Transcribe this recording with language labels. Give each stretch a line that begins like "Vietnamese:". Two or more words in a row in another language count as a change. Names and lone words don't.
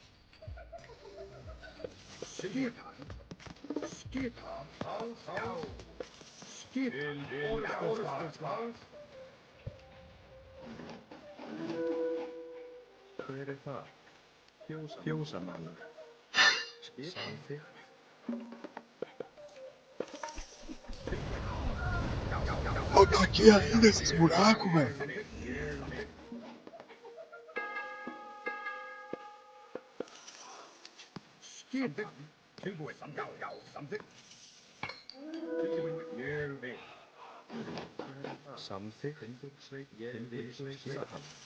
Icelandic: Skipan. Skipan. Já. Skip. Orustuslag. Hver er það? Fjósamaður. Samþykkt.
Portuguese: Ó, tá aqui ainda esses buracos, velho.
Icelandic: Skip. Tilbúin. Já. Já. Samþykkt. Tilbúin. Ég vil. Samþykkt. Ég vil. Skipan.